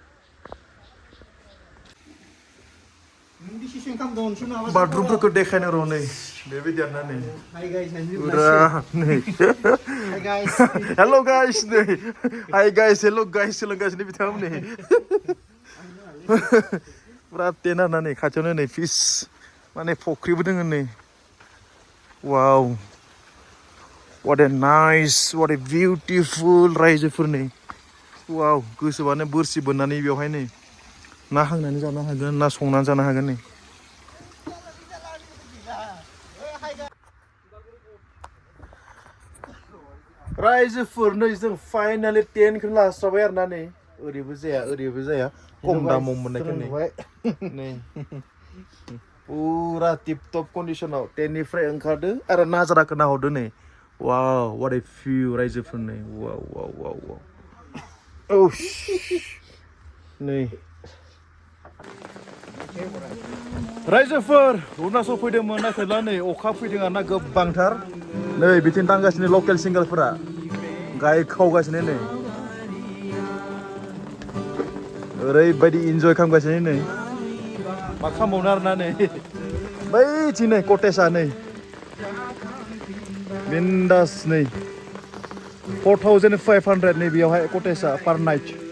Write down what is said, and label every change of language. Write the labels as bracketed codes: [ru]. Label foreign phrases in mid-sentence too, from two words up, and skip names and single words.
[brx] बाथरुमफोरखौ देखायनो र' नै बेबायदि आरोना नै पुरा नै हेल' गाइस नै हाय गाइस हेल' गाइस सोलोंगासिनो बिथाङा नै पुरा टेन आरोना नै खाथियावनो नै फिस माने फुख्रिबो दङ नै वाव [en] what a nice what a beautiful [brx] रायजोफोर नै वाव गोसोबानो बोरसि बोननानै बेवहाय नै ना हांनानै जानो हागोन ना संनानै जानो हागोन नै रायजोफोर नै जों फाइनालि टेनखौनो लास्राबाय आरोना नै ओरैबो जाया खम दामाव मोननायखौ नै पुरा टिप-टप कन्डिशनाव टेननिफ्राय ओंखारदो आरो नाजाराखौ नाहरदो नै वाव [en] what a view [brx] रायजोफोर नै वाव नै रायजोफोर अरुणाचल फैदोंमोन नाथाय दा नै अखा फैदों आरोना गोबांथार नै बिथिं दांगासिनो लकेल सिंगारफोरा गाय खावगासिनो नै ओरैबायदि इन्जय खालामगासिनो नै मा खालामबावनो आरोना नै बैथिं नै कटेजआ नै बिन्दास नै 4,500 नै बेयावहाय कटेजआ [en] per night